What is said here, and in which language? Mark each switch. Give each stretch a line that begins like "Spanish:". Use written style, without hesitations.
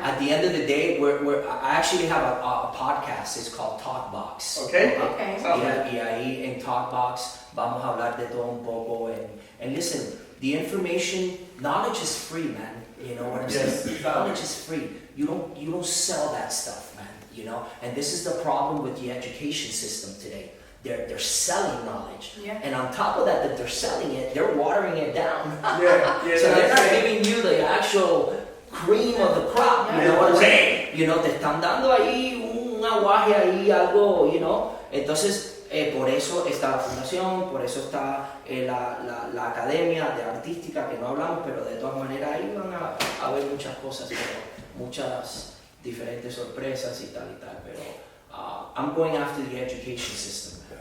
English: At the end of the day, I actually have a podcast. It's called Talkbox. Okay.
Spanish: Y ahí en Talkbox vamos a hablar de todo un poco.
English: And listen, the information, knowledge is free, man. You know what I'm saying? Knowledge is free. You don't sell that stuff, man. You know. And this is the problem with the education system today. They're selling knowledge, and on top of that they're selling it, they're watering it down. So they're not giving you the actual cream of the crop. You know what I'm saying?
Spanish: You know, te están dando ahí un aguaje ahí, algo, you know. Entonces, por eso está la fundación, por eso está la academia de artística que no hablamos, pero de todas maneras ahí van a haber muchas cosas, muchas diferentes sorpresas y tal, pero
English: I'm going after the education system.